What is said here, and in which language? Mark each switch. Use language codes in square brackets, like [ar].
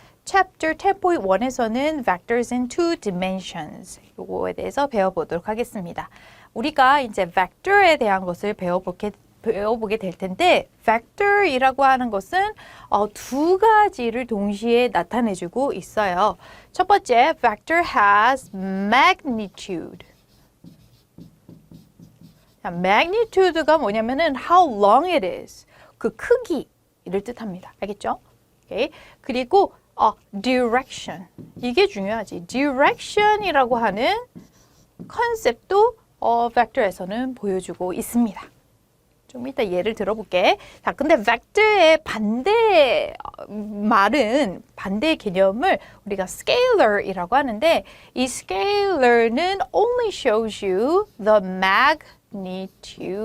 [ko] Chapter 10.1에서는 Vectors in Two Dimensions 요거에 대해서 배워보도록 하겠습니다. 우리가 이제 벡터에 대한 것을 배워보게 될 텐데 vector이라고 하는 것은 두 가지를 동시에 나타내주고 있어요. [en] 첫 번째, vector has magnitude. 자, magnitude가 [ko] 뭐냐면은 [en] how long it is. [ko] 그 크기를 뜻합니다. 알겠죠? 오케이. 그리고 direction. 이게 중요하지. direction이라고 하는 컨셉도 벡터에서는 보여주고 있습니다. 좀 이따 예를 들어볼게. 자, 근데 벡터의 반대 말은 반대 개념을 우리가 scalar이라고 하는데 이 scalar는 [en] only shows you the magnitude.